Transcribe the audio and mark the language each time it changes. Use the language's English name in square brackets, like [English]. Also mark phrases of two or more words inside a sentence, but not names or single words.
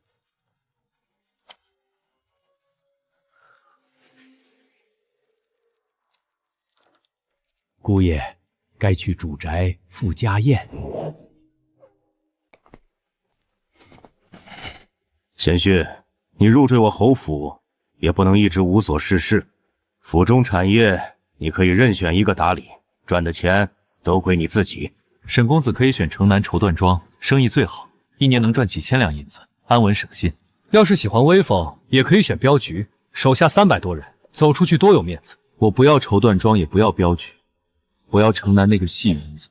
[Chinese] 姑爷，该去主宅赴家宴。贤婿，你入赘我侯府，也不能一直无所事事。府中产业，你可以任选一个打理，賺的錢都歸你自己。沈公子可以選城南綢緞莊，生意最好，1年能賺幾千兩銀子，安穩省心。要是喜歡威風，也可以選鏢局，手下300多人，走出去多有面子。我不要綢緞莊，也不要鏢局，我要城南那個戲園子。